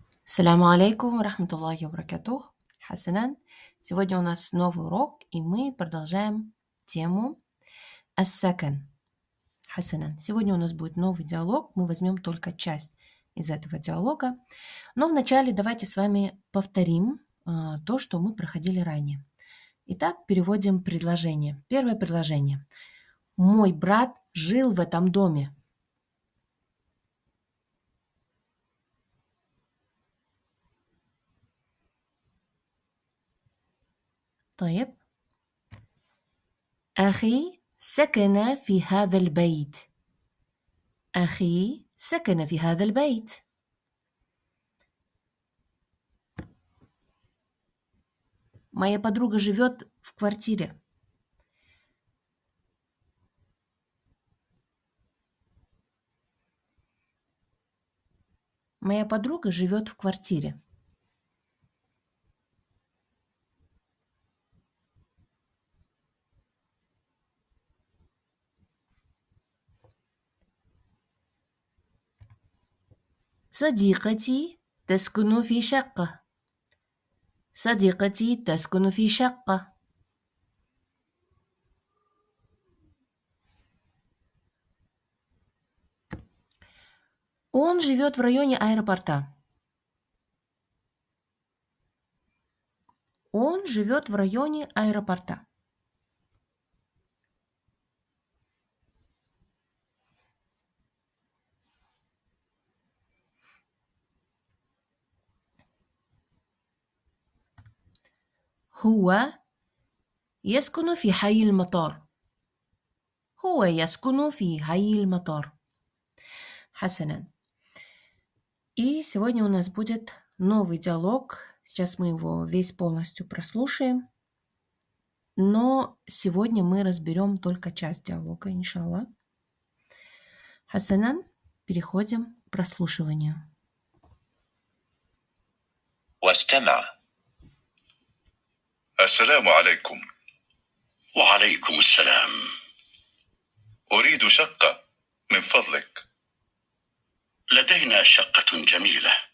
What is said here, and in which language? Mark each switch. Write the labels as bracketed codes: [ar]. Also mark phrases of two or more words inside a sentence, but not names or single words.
[ar] السلام عليكم، رحمة الله وبركاته. [ru] Хасанан. Сегодня у нас новый урок, и мы продолжаем тему ас-сакан. Хасанан. Сегодня у нас будет новый диалог. Мы возьмем только часть из этого диалога. Но вначале давайте с вами повторим то, что мы проходили ранее. Итак, переводим предложение. Первое предложение. Мой брат жил в этом доме. [ar] طيب. أخي سكن في هذا البيت. أخي سكن في هذا البيت. [ru] Моя подруга живет в квартире. Моя подруга живет в квартире. [ar] صديقتي تسكن في شقة. صديقتي تسكن في شقة. [ru] Он живет в районе аэропорта. Он живет в районе аэропорта. [ar] هو يسكن في حي المطار. هو يسكن في حي المطار. حسنا. [ru] И сегодня у нас будет новый диалог. Сейчас мы его весь полностью прослушаем. Но сегодня мы разберем только часть диалога, иншаллах. Хасанан, переходим к прослушиванию. [ar] واستمع. السلام عليكم. وعليكم السلام. أريد شقة من فضلك. لدينا شقة جميلة.